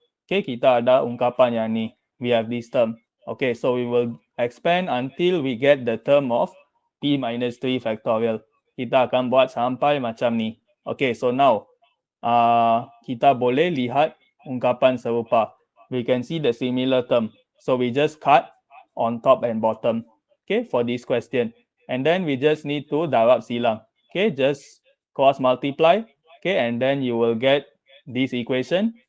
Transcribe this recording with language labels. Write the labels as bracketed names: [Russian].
[Malay] Okay, kita ada ungkapan yang ni. [English] We have this term. Okay, so we will expand until we get the term of p minus 3 factorial. [Malay] Kita akan buat sampai macam ni. Okay, so now kita boleh lihat ungkapan serupa. [English] We can see the similar term. So we just cut on top and bottom. Okay, for this question. And then we just need to [Malay] darab silang. [English] Okay, just cross multiply. Okay, and then you will get this equation.